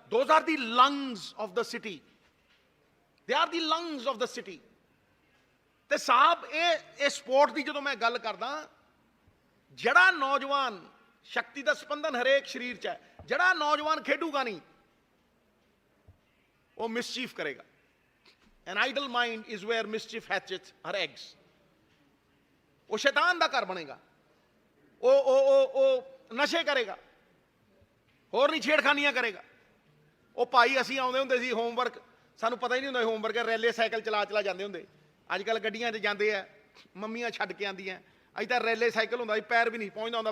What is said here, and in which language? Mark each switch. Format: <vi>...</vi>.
<en>Those are the lungs of the city, they are the lungs of the city.</en> <pa>ਤੇ ਸਾਹਿਬ ਇਹ support ਦੀ ਜਦੋਂ ਮੈਂ ਗੱਲ ਕਰਦਾ, ਜਿਹੜਾ ਨੌਜਵਾਨ, ਸ਼ਕਤੀ ਦਾ ਸਪੰਦਨ ਹਰੇਕ ਸਰੀਰ 'ਚ ਹੈ, ਜਿਹੜਾ ਨੌਜਵਾਨ ਖੇਡੂਗਾ ਨਹੀਂ ਉਹ ਮਿਸਚੀਫ ਕਰੇਗਾ।</pa> <en>An idle mind is where mischief hatches her eggs.</en> <pa>ਉਹ ਸ਼ੈਤਾਨ ਦਾ ਘਰ ਬਣੇਗਾ, ਉਹ ਨਸ਼ੇ ਕਰੇਗਾ, ਹੋਰ ਨਹੀਂ ਛੇੜਖਾਨੀਆਂ ਕਰੇਗਾ। ਉਹ ਭਾਈ ਅਸੀਂ ਆਉਂਦੇ ਹੁੰਦੇ ਸੀ, ਹੋਮਵਰਕ ਸਾਨੂੰ ਪਤਾ ਹੀ ਨਹੀਂ ਹੁੰਦਾ ਹੋਮਵਰਕ, ਰੈਲੇ ਸਾਈਕਲ ਚਲਾ ਜਾਂਦੇ ਹੁੰਦੇ। ਅੱਜ ਕੱਲ੍ਹ ਗੱਡੀਆਂ 'ਚ ਜਾਂਦੇ ਆ, ਮੰਮੀਆਂ ਛੱਡ ਕੇ ਆਉਂਦੀਆਂ। ਅੱਜ ਤਾਂ ਰੈਲੇ ਸਾਈਕਲ ਹੁੰਦਾ ਸੀ, ਪੈਰ ਵੀ ਨਹੀਂ ਪਹੁੰਚਦਾ ਹੁੰਦਾ।</pa>